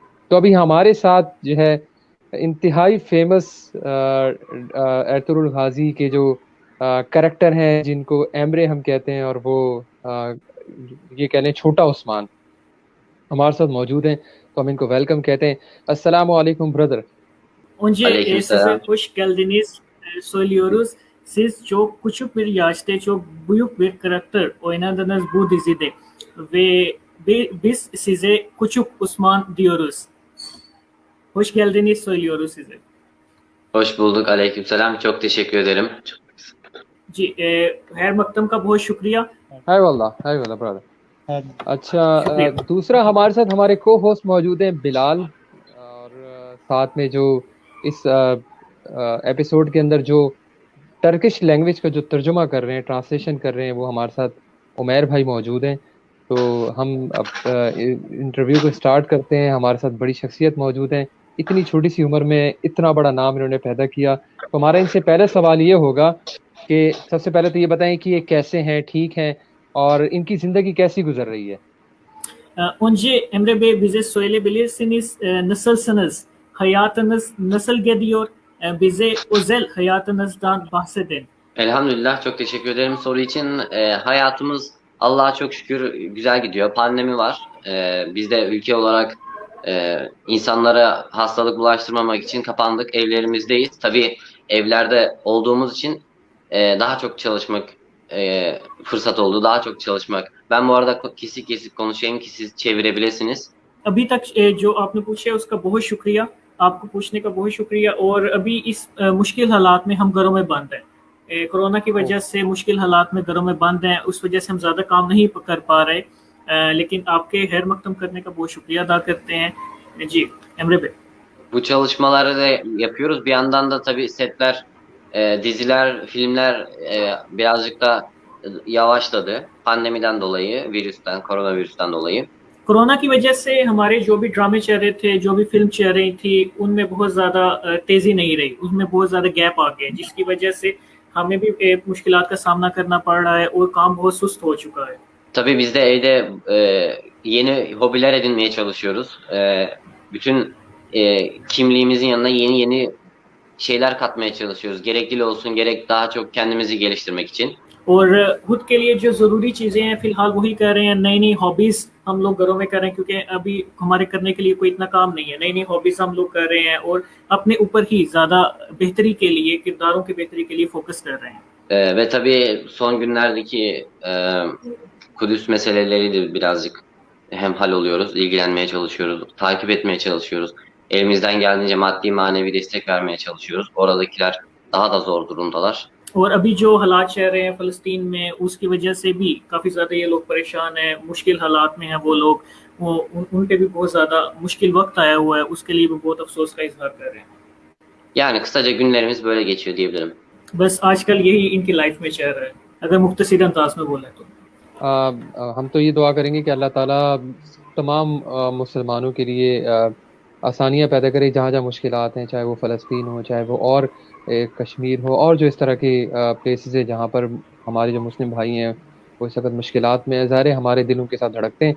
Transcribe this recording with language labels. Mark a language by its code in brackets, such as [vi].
[hi] तो अभी हमारे साथ जो है इंतहाई फेमस एर्तुगरुल गाज़ी के जो करैक्टर हैं जिनको एमरे हम कहते हैं, और वो ये कह लें छोटा उस्मान हमारे साथ मौजूद हैं, तो हम इनको वेलकम कहते हैं। अस्सलामु अलैकुम brother. [tr] Aleyküm Size selam. hoş geldiniz söylüyoruz. Siz çok küçük bir yaşta çok büyük bir karakter oynadınız bu dizide ve biz size küçük Osman diyoruz. Hoş geldiniz söylüyoruz size. Hoş bulduk. Aleyküm selam. Çok teşekkür ederim. [hi] जी खैर मकदम का बहुत शुक्रिया। हाय वल्लाह brother. अच्छा, शुक्रिया। दूसरा हमारे साथ हमारे को होस्ट मौजूद हैं बिलाल, और साथ में जो इस एपिसोड के अंदर जो टर्किश लैंग्वेज का जो तर्जुमा कर रहे हैं, ट्रांसलेशन कर रहे हैं, वो हमारे साथ उमैर भाई मौजूद हैं। तो हम अब इंटरव्यू को स्टार्ट करते हैं। हमारे साथ बड़ी शख्सियत मौजूद हैं, इतनी छोटी सी उम्र में इतना बड़ा नाम इन्होंने पैदा किया। तो हमारा इनसे पहला सवाल ये होगा कि सबसे पहले तो ये बताएं कि ये कैसे हैं, ठीक हैं, और इनकी ज़िंदगी कैसी गुजर रही है। [tr] Önce Emre Bey bize söyleyebilirsiniz nasılsınız? Hayatınız nasıl gidiyor? Bize özel hayatınızdan bahsedin. Elhamdülillah, çok teşekkür ederim soru için. Hayatımız Allah'a çok şükür güzel gidiyor. Pandemi var. Biz de ülke olarak insanlara hastalık bulaştırmamak için kapandık. Evlerimizdeyiz. Tabii evlerde olduğumuz için daha çok çalışmak fırsat oldu. Daha çok çalışmak. Ben bu arada kesik kesik konuşayım ki siz çevirebilirsiniz. [hi] अभी तक जो आपने पूछा है उसका बहुत शुक्रिया, आपको पूछने का बहुत शुक्रिया। और अभी इस मुश्किल हालात में हम घरों में बंद हैं, कोरोना की वजह से मुश्किल हालात में घरों में band हैं, उस वजह से हम ज़्यादा काम नहीं कर पा रहे, लेकिन आपके खैर मकदम करने का बहुत शुक्रिया अदा करते हैं। जी Emre Bey. [tr] Bu çalışmaları da yapıyoruz. Bir yandan da tabii setler, diziler, filmler birazcık da yavaşladı. Pandemiden dolayı, koronavirüsten dolayı. [hi] Corona की वजह से हमारे जो भी ड्रामे चल रहे थे, जो भी फिल्म चल रही थी, उनमें बहुत ज़्यादा तेज़ी नहीं रही, उसमें बहुत ज़्यादा गैप आ गया, जिसकी वजह से हमें भी मुश्किलात का सामना करना पड़ रहा है और काम बहुत सुस्त हो चुका है। [tr] Tabii biz de evde yeni hobiler edinmeye çalışıyoruz. Bütün kimliğimizin yanına yeni şeyler katmaya çalışıyoruz. Gerek dil olsun, gerek daha çok kendimizi geliştirmek için. [hi] और खुद के लिए जो ज़रूरी चीज़ें हैं फ़िलहाल वही कर रहे हैं। नई नई हॉबीज़ हम लोग घरों में कर रहे हैं, क्योंकि अभी हमारे करने के लिए कोई इतना काम नहीं है। नई नई हॉबीज़ हम लोग कर रहे हैं और अपने ऊपर ही ज़्यादा बेहतरी के लिए, किरदारों की बेहतरी के लिए फोकस कर रहे हैं। [tr] Ve tabii son günlerdeki Kudüs meseleleri de birazcık hemhal oluyoruz, ilgilenmeye çalışıyoruz, takip etmeye çalışıyoruz. Elimizden geldiğince maddi manevi destek vermeye çalışıyoruz. Oradakiler daha da zor durumdalar. [hi] और अभी जो हालात चल रहे हैं फ़लस्तीन में, उसकी वजह से भी काफ़ी ज़्यादा ये लोग परेशान हैं, मुश्किल हालात में हैं वो लोग। वो उन पे भी बहुत ज़्यादा मुश्किल वक्त आया हुआ है, उसके लिए भी बहुत अफसोस का इजहार कर रहे हैं। [tr] Yani kısaca günlerimiz böyle geçiyor diyebilirim. [hi] बस आजकल यही इनकी लाइफ में चल रहा है, अगर मुख्तसर अंदाज में बोले तो। हम तो ये दुआ करेंगे कि अल्लाह ताला तमाम मुसलमानों के लिए आसानियाँ पैदा करे जहाँ जहाँ मुश्किलात हैं, चाहे वो फ़लस्तीन हो, चाहे वो और कश्मीर हो, और जो इस तरह के प्लेसेस है जहाँ पर हमारे जो मुस्लिम भाई हैं वो इस वक्त मुश्किलात में ज़ाहिर है हमारे दिलों के साथ धड़कते हैं।